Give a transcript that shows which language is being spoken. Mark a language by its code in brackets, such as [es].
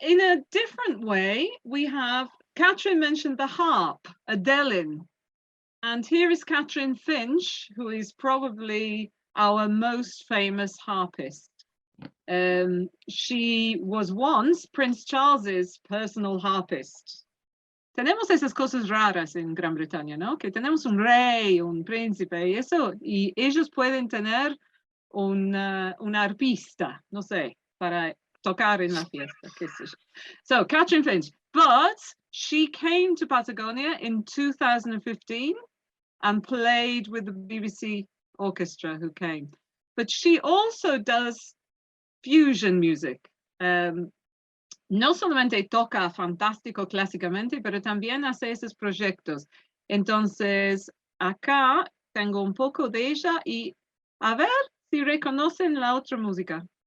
[en] In a different way, we have Catrin mentioned the harp, a Delin. And here is Catrin Finch, who is probably our most famous harpist. She was once Prince Charles's personal harpist. [es] Tenemos esas cosas raras en Gran Bretaña, ¿no? Que tenemos un rey, un príncipe y eso, y ellos pueden tener un arpista, no sé, para tocar en la fiesta. [en] So, Catrin Finch, but she came to Patagonia in 2015 and played with the BBC orchestra who came. But she also does fusion music. [es] No solamente toca fantástico clásicamente, pero también hace esos proyectos. Entonces, acá tengo un poco de ella y a ver si reconocen la otra música.